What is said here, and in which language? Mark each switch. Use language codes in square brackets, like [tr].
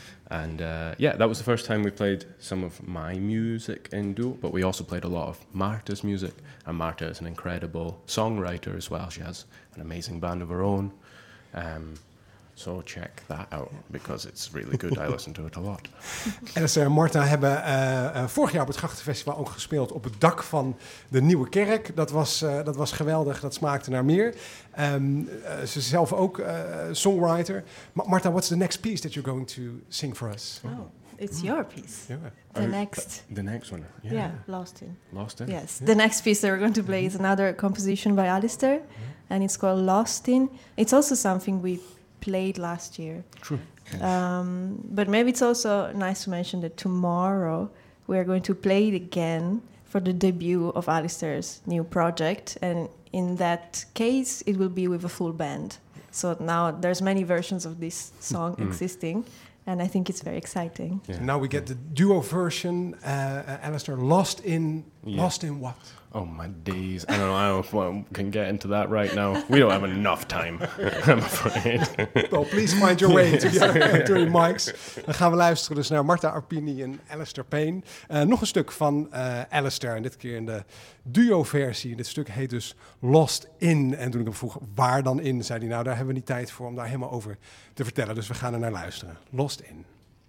[en] And that was the first time we played some of my music in duo, but we also played a lot of Marta's music. And Marta is an incredible songwriter as well. She has an amazing band of her own. So check that out, because it's really good. I listen to it a lot. [nl] En Marta hebben vorig jaar op het Grachtenfestival ook gespeeld op het dak van de Nieuwe Kerk. Dat was geweldig, dat smaakte naar meer. Ze is zelf ook songwriter. [en] Marta, what's the next piece that you're going to sing for us? Oh, it's your piece. Yeah. The next one. Yeah, Lost In. Yes, yeah. The next piece that we're going to play is another composition by Alistair. Yeah. And it's called Lost In. It's also something we... played last year. True. But maybe it's also nice to mention that tomorrow we are going to play it again for the debut of Alistair's new project, and in that case it will be with a full band. So now there's many versions of this song existing, And I think it's very exciting. Yeah. So now we get the duo version. Alistair, lost in, lost in what? Oh, my days. I don't know if we can get into that right now. We don't have enough time, I'm afraid. Well, please find your way to the other mics. [nl] Dan gaan we luisteren dus naar Marta Arpini en Alistair Payne. Nog een stuk van Alistair, en dit keer in de duo-versie. Dit stuk heet dus Lost In. En toen ik hem vroeg, waar dan in, zei hij, nou, daar hebben we niet tijd voor om daar helemaal over te vertellen. Dus we gaan er naar luisteren. Lost In.